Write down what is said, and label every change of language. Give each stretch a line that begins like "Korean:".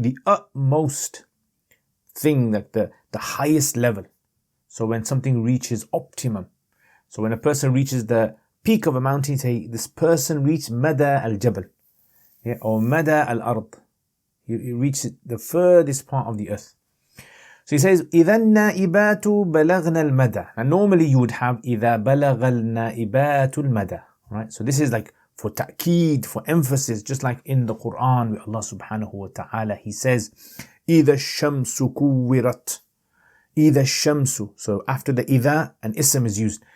English: The utmost thing, that the highest level. So when something reaches optimum. So when a person reaches the peak of a mountain, say this person reached mada al-jabal, or mada al-ard. He reached the furthest part of the earth. So he says,
Arabic: إِذَا النَّائِبَاتُ بَلَغْنَ الْمَدَى.
English: And normally you would have
Arabic: إِذَا بَلَغَ النَّائِبَاتُ الْمَدَى.
English: Right? So this is like for ta'keed, for emphasis, just like in the Quran where Allah subhanahu wa ta'ala, He says,
Arabic: إِذَا الشَّمْسُ كُوِّرَتْ. إِذَا الشَّمْسُ.
English: So after the إِذَا, an ism is used.